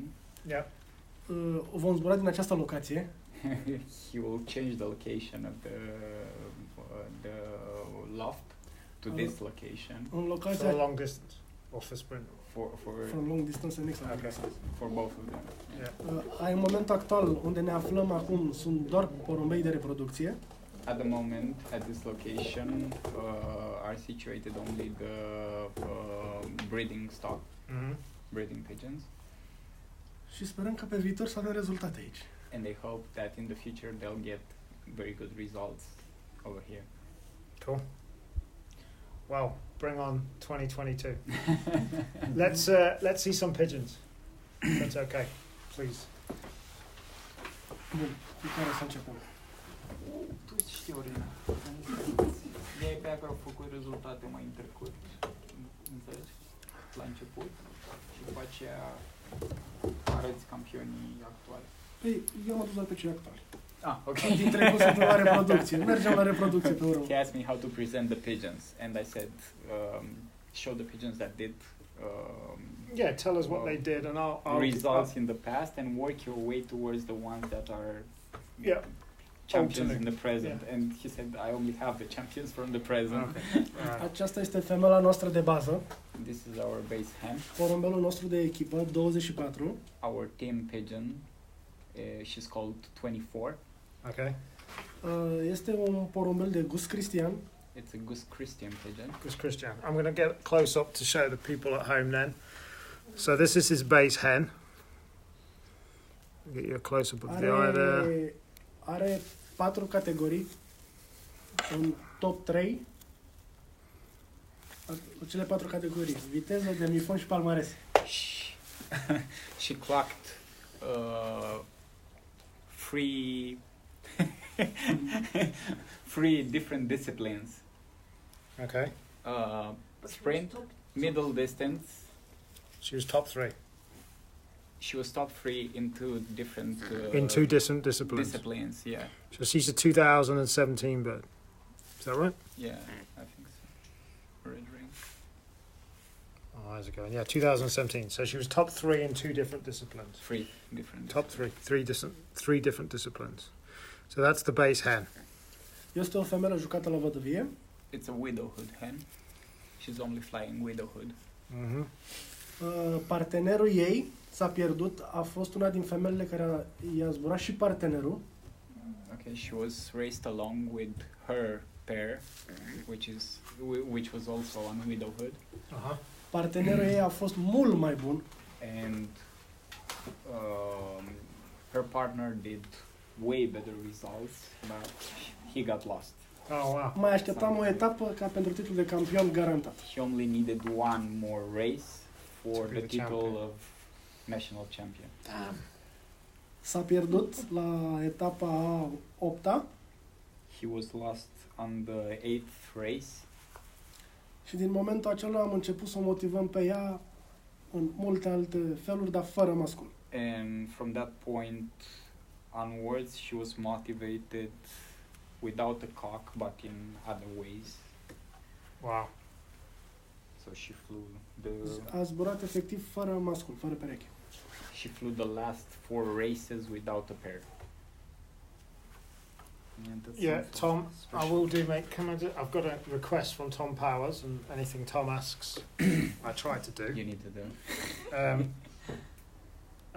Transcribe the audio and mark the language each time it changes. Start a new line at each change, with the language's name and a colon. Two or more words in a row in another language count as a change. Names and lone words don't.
English: Yeah.
Romanian: Vom zbura din această locație.
English: He will change the location of the loft to this location.
Romanian: În locația
English: For long distance or for sprint? from long distance and extra Okay. For both of them. Yeah.
Romanian: În momentul actual, unde ne aflăm acum, sunt doar porumbei de reproducție.
English: At the moment, at this location, are situated only the breeding stock, breeding pigeons.
Romanian: Și sperăm că pe viitor să avem rezultate aici.
English: And they hope that in the future they'll get very good results over here. Cool. Well, bring on 2022. Let's see some pigeons. That's okay, please.
Romanian: Bun, cu care să începem? Tu știi, Orina. Ei pe acolo au făcut rezultate mai în trecut. Înțelegi? La început. Și după aceea arăți campionii actuali. Păi, eu am adus doar pe cei actuali. Ah, ok. Din trecut sunt la reproducție. Mergem la reproducție pe urmă.
English: He asked me how to present the pigeons, and I said, show the pigeons that did Yeah, tell us what they did, and I'll results in the past, and work your way towards the ones that are Yeah. champions Alternate. in the present. Yeah. And he said, I only have the champions from the present. Okay.
Romanian: Aceasta este femela noastră de bază.
English: This is our base hen,
Romanian: Porumbelul nostru de echipă, 24.
English: our team pigeon. She's called 24. Okay. Este un porumbel de gust cristian. It's a Gus Christian pigeon. This Christian. I'm going to get close up to show the people at home then. So this is his base hen. Get you a close up of the eye there.
Romanian: Are 4 categorii. Un top 3. Cele 4 categorii. Viteză, demifon și palmares.
English: She clocked three different disciplines. Okay. Sprint, middle distance. She was top 3 She was top 3 in two different in 2 different disciplines. Yeah, So she's a 2017 bird. Is that right? yeah, I think so. Red ring. Oh, how's it going? Yeah, 2017. So she was top 3 in 2 different disciplines. 3 different. Top 3, 3 different disciplines. So that's the base hen.
Romanian: Este o femelă jucată la vădăvie.
English: It's a widowhood hen. She's only flying widowhood. Mm-hmm.
Romanian: Partenerul ei s-a pierdut. A fost una din femelele care i-a zburat și partenerul.
English: Okay, she was raced along with her pair, which was also on widowhood, Uh-huh.
Romanian: Partenerul ei a fost mult mai bun.
English: and her partner did way better results, but he got lost. Oh, wow. Mai așteptam o etapă ca pentru titlul de campion garantat. He only needed one more race for To be the the title champion. of national champion.
Romanian: S-a pierdut la etapa a 8-a
English: He was lost on the 8th race,
Romanian: și din momentul acela am început să o motivăm pe ea în multe alte feluri, dar fără mascul.
English: and from that point onwards, she was motivated without a cock, but in other ways. Wow. So she flew
Romanian: A zburat efectiv fără mascul, fără pereche.
English: the last 4 races without a pair. And that's Yeah, something Tom, I special. will do, mate. I've got a request from Tom Powers, and anything Tom asks, I try to do. You need to do.